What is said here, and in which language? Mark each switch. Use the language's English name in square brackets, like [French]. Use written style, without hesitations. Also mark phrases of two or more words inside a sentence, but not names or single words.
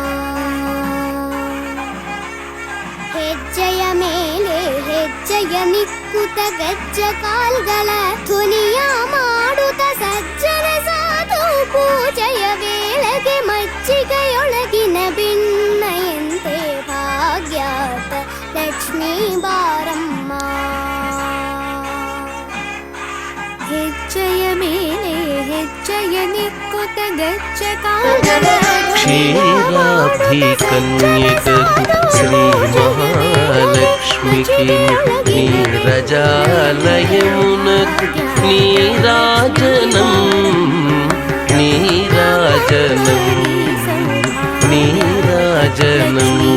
[Kannada] ಹೆಜ್ಜೆಯ ಮೇಲೆ ಹೆಜ್ಜೆಯ ನಿಕ್ಕುತ ಗಜ್ಜ ಕಾಲ್ಗಳ ಧ್ವನಿಯ ಮಾಡುತ್ತ ಸಜ್ಜನ ಸಾಧು ಪೂಜೆಯ ವೇಳೆಗೆ ಮಜ್ಜಿಗೆಯೊಳಗಿನ ಭಿನ್ನಯಂತೆ ಭಾಗ್ಯಾತ ಲಕ್ಷ್ಮೀ ಬಾರಮ್ಮ. ಹೆಜ್ಜೆಯ ಮೇಲೆ ಹೆಜ್ಜೆಯ ನಿಕ್ಕುತ ಗಜ್ಜ ಕಾಲ್ಗಳ [Telugu] క్షీరాబ్ధి కన్యకకు శ్రీ మహాలక్ష్మికి నీరజాలయమునకు నీరాజనం నీరాజనం నీరాజనం.